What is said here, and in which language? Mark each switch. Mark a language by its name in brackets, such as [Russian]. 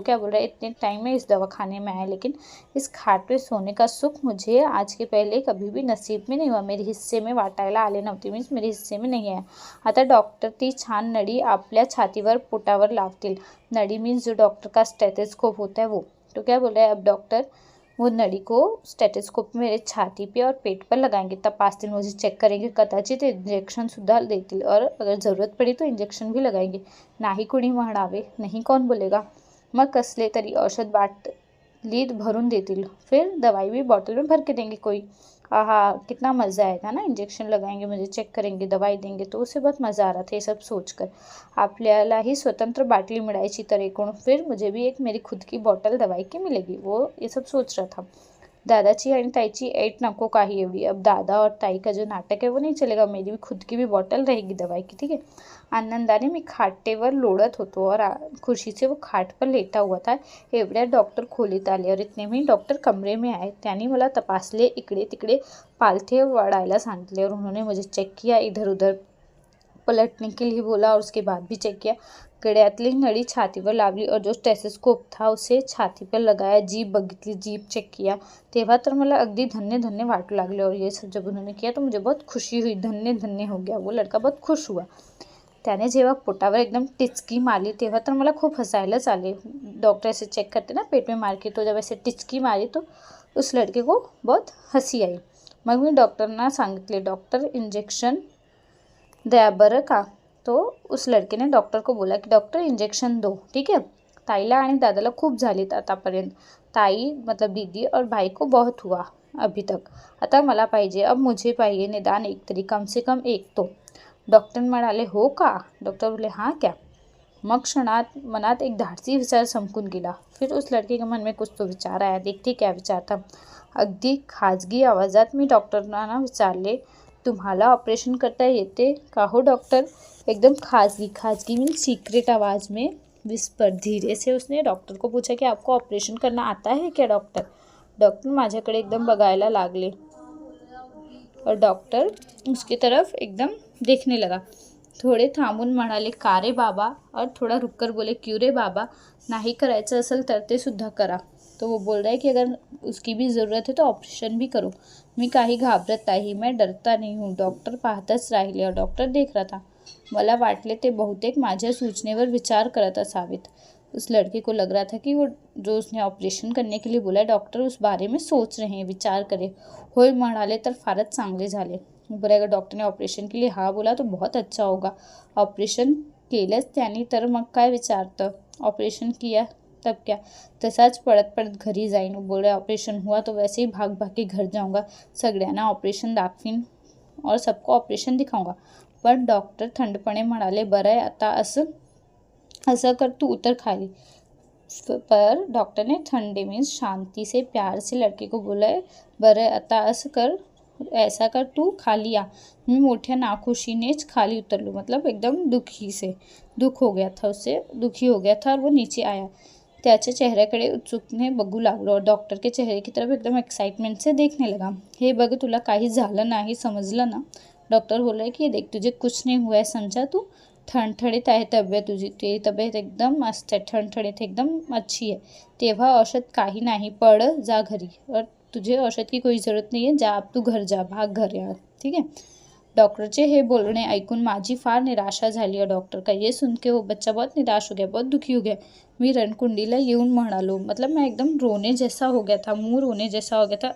[Hindi] वो क्या बोल रहा है, इतने टाइम में इस दवाखाने में आया लेकिन इस खाट पे सोने का सुख मुझे आज के पहले कभी भी नसीब में नहीं हुआ, मेरे हिस्से में [Marathi] वाटायला आले नव्हते, [Hindi] मीन्स मेरे हिस्से में नहीं आया. [Marathi] आता डॉक्टर ती छान नळी आपल्या छातीवर पोटावर लावतील. [Hindi] नळी मीन्स जो डॉक्टर का स्टेथोस्कोप होता है वो. तो क्या बोल रहा है अब डॉक्टर, वो नली को स्टेथोस्कोप मेरे छाती पे और पेट पर लगाएंगे, तपासतील, मुझे चेक करेंगे, [Marathi] कदाचित इंजेक्शन सुद्धा देतील [Hindi] और अगर ज़रूरत पड़ी तो इंजेक्शन भी लगाएंगे. [Marathi] नाही कोणी म्हणावे, [Hindi] नहीं कौन बोलेगा. [Marathi] मग कसले तरी औषध बाटलीत भरून देतील, [Hindi] फिर दवाई भी बॉटल में भर के देंगे कोई. आहा, कितना मज़ा आएगा ना, इंजेक्शन लगाएंगे, मुझे चेक करेंगे, दवाई देंगे, तो उसे बहुत मज़ा आ रहा था ये सब सोचकर. [Marathi] आपल्यालाही स्वतंत्र बाटली मिळायची तर एकूण, [Hindi] फिर मुझे भी एक मेरी खुद की बॉटल दवाई की मिलेगी, वो ये सब सोच रहा था. [Marathi] दादाची आणि ताईची ऐट नको काही एवढी, [Hindi] अब दादा और ताई का जो नाटक है वो नहीं चलेगा, मेरी भी खुद की भी बॉटल रहेगी दवाई की, ठीक है। [Marathi] आनंदाने मी खाटेवर लोळत होतो [Hindi] और खुशीचे वो खाट पर लेटा हुआ था। [Marathi] एवढ्यात डॉक्टर खोलीत आले [Hindi] और इतने में डॉक्टर कमरे में आए। [Marathi] त्यांनी मला तपासले, इकडे तिकडे पालथे वाढायला सांगितले [Hindi] और उन्होंने मुझे चेक किया, इधर उधर पलटने के लिए बोला और उसके बाद भी चेक किया। [Marathi] गळ्यातली नळी छातीवर लावली [Hindi] और जो स्टेथोस्कोप था उसे छाती पर लगाया, [Marathi] जीभ बघितली, [Hindi] जीभ चेक किया। [Marathi] तेव्हा तर मला अगदी धन्य धन्य वाटू लागले [Hindi] और ये सब जब उन्होंने किया तो मुझे बहुत खुशी हुई, धन्य धन्य हो गया, वो लड़का बहुत खुश हुआ। [Marathi] त्याने जेव्हा पोटावर एकदम टिचकी मारली तेव्हा तर मला खूप हसायलाच आले। [Hindi] डॉक्टर ऐसे चेक करते ना पेट में मार के, तो जब ऐसे टिचकी मारी तो उस लड़के को बहुत हंसी आई। [Marathi] मग मी डॉक्टरना सांगितले, डॉक्टर इंजेक्शन द्या बरं का। [Hindi] तो उस लड़के ने डॉक्टर को बोला कि डॉक्टर इंजेक्शन दो, ठीक है। [Marathi] ताईला आणि दादाला खूप झालीत आतापर्यंत, [Hindi] ताई मतलब दीदी और भाई को बहुत हुआ अभी तक, [Marathi] आता मला पाहिजे, [Hindi] अब मुझे पाहिजे [Marathi] निदान एक तरी, [Hindi] कम से कम एक तो। [Marathi] डॉक्टर म्हणाले, हो का? [Hindi] डॉक्टर बोले, हाँ क्या? [Marathi] मग क्षणात मनात एक धाडसी विचार चमकून गेला। [Hindi] फिर उस लड़के के मन में कुछ तो विचार आया, देखते क्या विचार था। [Marathi] अगदी खाजगी आवाजात मी डॉक्टरांना विचारले, तुम्हाला ऑपरेशन करता येते का हो डॉक्टर? [Hindi] एकदम खाजगी मीन सीक्रेट आवाज़ में विस्पर धीरे से उसने डॉक्टर को पूछा कि आपको ऑपरेशन करना आता है क्या डॉक्टर? [Marathi] डॉक्टर माझ्याकडे एकदम बघायला लागले [Hindi] और डॉक्टर उसकी तरफ एकदम देखने लगा। [Marathi] थोडे थांबून म्हणाले, का रे बाबा? [Hindi] और थोड़ा रुककर बोले, क्यों रे बाबा? [Marathi] नाही करायचं असेल तर ते सुद्धा करा। [Hindi] तो वो बोल रहा है कि अगर उसकी भी ज़रूरत है तो ऑपरेशन भी करो। [Marathi] मी काही घाबरत नाही, [Hindi] मैं डरता नहीं हूँ। [Marathi] डॉक्टर पाहतच राहिले [Hindi] और डॉक्टर देख रहा था। [Marathi] मला वाटले ते बहुतेक माझ्या सूचनेवर विचार करत असावेत। [Hindi] उस लड़के को लग रहा था कि वो जो उसने ऑपरेशन करने के लिए बोला डॉक्टर उस बारे में सोच रहे हैं, विचार करे। [Marathi] होय म्हणाले तर फारच चांगले झाले। [Hindi] बरं, अगर डॉक्टर ने ऑपरेशन के लिए हाँ बोला तो बहुत अच्छा होगा। [Marathi] ऑपरेशन केलंच त्यांनी तर मग काय विचारतं? [Hindi] ऑपरेशन किया तब क्या? [Marathi] तसाच पळत पळत घरी जाईन। [Hindi] बोल रहा ऑपरेशन हुआ तो वैसे ही भाग भाग के घर जाऊंगा, [Marathi] सगळ्यांना ऑपरेशन दाखवीन [Hindi] और सबको ऑपरेशन दिखाऊंगा। [Marathi] पण डॉक्टर थंडपणे म्हणाले, बरं आहे आता असं कर, तू उतर खाली। [Hindi] पर डॉक्टर ने ठंडे मीन्स शांति से प्यार से लड़के को बोला है, [Marathi] बरं आता असं कर, [Hindi] ऐसा कर, तू खाली आ। [Marathi] मी मोठ्या नाखुशीनेच खाली उतरलो, [Hindi] मतलब एकदम दुख हो गया था, उससे दुखी हो गया था और वो नीचे आया। [Marathi] त्याच्या चेहऱ्याकडे उत्सुकतेने बघू लागलो [Hindi] और डॉक्टर के चेहरे की तरफ एकदम एक्साइटमेंट से देखने लगा। [Marathi] हे बघ, तुला काही झालं नाही, समजलं ना? [Hindi] डॉक्टर बोल रहे कि देख, तुझे कुछ नहीं हुआ है, समझा तू? [Marathi] ठणठणीत आहे तब्येत तुझी, तुझी तब्येत एकदम मस्त आहे, ठणठणीत एकदम अच्छी आहे। तेव्हा औषध काही नाही, पड जा घरी, [Hindi] और तुझे औषध की कोई ज़रूरत नहीं है, जा अब तू घर जा, भाग घर यार, ठीक है। [Marathi] डॉक्टरचे हे बोलणे ऐकून माझी फार निराशा झाली [Hindi] और डॉक्टर का ये सुन के वो बच्चा बहुत निराश हो गया, बहुत दुखी हो गया। [Marathi] मी रणकुंडीला येऊन म्हणालो, [Hindi] मतलब मैं एकदम रोने जैसा हो गया था, मुंह रोने जैसा हो गया था।